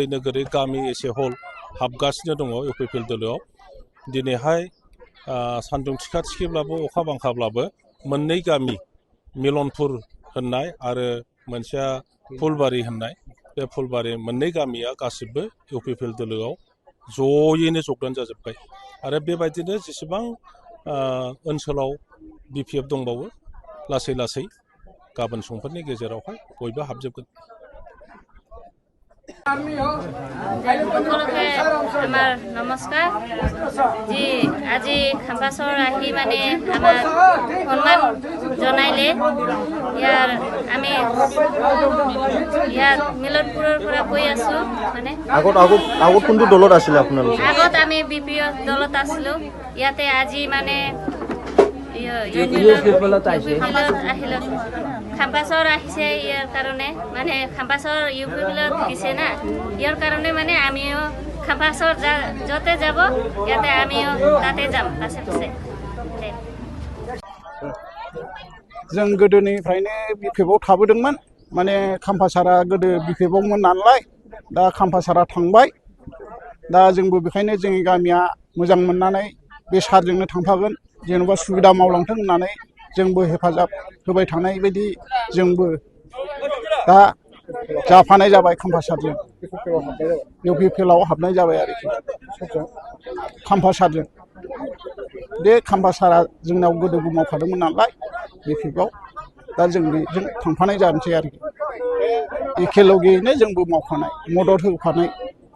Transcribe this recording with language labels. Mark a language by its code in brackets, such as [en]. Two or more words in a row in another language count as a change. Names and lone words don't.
[brx] नोगोरै गामि एसे हल हाबगासिनो दङ इउपिपिएल दोलोआव दिनैहाय सान्दुं थिखा थिखिब्लाबो अखा बांखाब्लाबो मोननै गामि मिलनपुर होननाय आरो मोनसेया फुलबारि होननाय बे फुलबारि मोननै गामिया गासिबो इउपिपिएल दोलोआव जयैनो जगदान जाजोब्बाय आरो बेबायदिनो जेसेबां ओनसोलाव बीपीएफ दंबावो लासै लासै गाबोन समफोरनि गेजेरावहाय बयबो हाबजोबगोन [as] সকলোকে আমার নমস্কার জি আজি খাম্পাছৰ আহি মানে আমাৰ সন্মান জনাইলে ইয়াৰ আমি ইয়াত মিলনপুৰৰ পৰা কৈ আছো মানে আগত কোনটো দলত আছিল আপোনালোক আগত আমি বিপিএফ দলত আছিলো ইয়াতে আজি মানে খাম্পাছৰ আহিছে ইয়াৰ কাৰণে মানে খাম্পাছৰ ইউপিপিএলত দিছে না ইয়াৰ কাৰণে মানে আমিও খাম্পাছৰ যতে যাব ইয়াতে আমিও তাতে যাম পাছে পাছে [brx] जों गोदोनिफ्रायनो बीपीएफआव थाबोदोंमोन माने खाम्फासारा गोदो बीपीएफआवमोन नालाय दा खाम्फासारा थांबाय दा जोंबो बेखायनो जोंनि गामिया मोजां मोननानै बे सारजोंनो थांफागोन जेनेबा सुबिदा मावलांथों होननानै जोंबो हेफाजाब होबाय थानाय बायदि जोंबो दा जाफानाय जाबाय खाम्फासारजों इउपिपिएलआव हाबनाय जाबाय आरोखि खाम्फासारजों बे खाम्फासारा जोंनाव गोदोबो मावफादोंमोन नालाय बीपीएफआव दा जों बेजों थांफानाय जानोसै आरोखि एखेलगेयैनो जोंबो मावफानाय मदद होफानाय